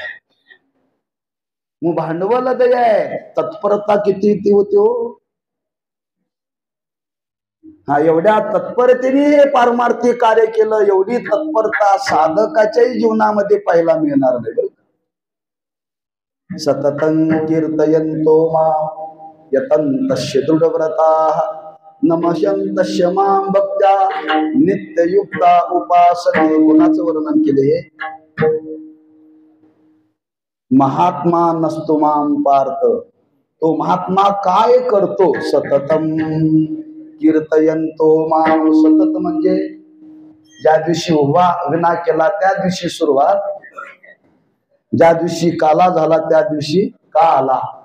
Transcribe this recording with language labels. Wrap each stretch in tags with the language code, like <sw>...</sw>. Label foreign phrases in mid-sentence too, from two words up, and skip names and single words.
<mr>मग भांडवल दया आहे, तत्परता किती ती होती हो. एवढ्या तत्परतेने हे पारमार्थिक कार्य केलं. एवढी तत्परता साधकाच्याही जीवनामध्ये पाहायला मिळणार नाही बरं.</mr> <sa>सततं कीर्तयन्तो मां यतन्तस्य दृढव्रताः नमशंत क्षमां भक्त्या नित्ययुक्ता उपासते.</sa> <mr>कोणाचं वर्णन केले?</mr> <sa>महात्मा नसतो मां पार्थ.</sa> <mr>तो महात्मा काय करतो?</mr> <sa>सततम कीर्तयंतो मां.</sa> <mr>सतत म्हणजे ज्या दिवशी उभा विना केला त्या दिवशी सुरुवात, ज्या दिवशी काला झाला त्या दिवशी का आला.</mr>